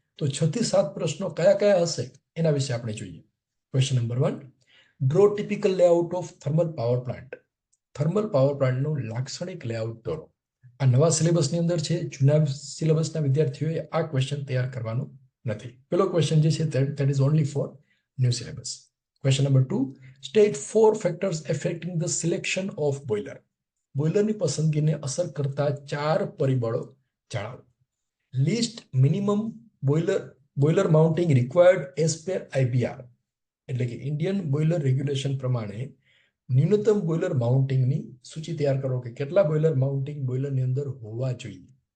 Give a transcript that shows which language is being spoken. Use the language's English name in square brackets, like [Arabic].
[Gujarati] તો 6 થી 7 પ્રશ્નો કયા કયા હશે એના વિશે આપણે જોઈએ. [English] Question number 1, draw typical layout of thermal power plant. [Gujarati] Thermal power પ્લાન્ટનું લાક્ષણિક લેઆઉટ દોરો. આ નવા સિલેબસની અંદર છે. જૂના સિલેબસના વિદ્યાર્થીઓએ આ ક્વેશ્ચન તૈયાર કરવાનું નથી. પેલો ક્વેશ્ચન જે છે [English] that is only for new syllabus. Question number 2, state 4 factors affecting the selection of boiler. [Gujarati] બોઇલરની પસંદગીને અસર કરતા 4 પરિબળો જણાવો. [English] list minimum boiler mounting required as per IBR, [Gujarati] એટલે કે ઇન્ડિયન બોઇલર રેગ્યુલેશન પ્રમાણે ન્યૂનતમ બોઇલર માઉન્ટિંગની સૂચિ તૈયાર કરો કે કેટલા બોઇલર માઉન્ટિંગ બોઇલરની અંદર હોવા જોઈએ.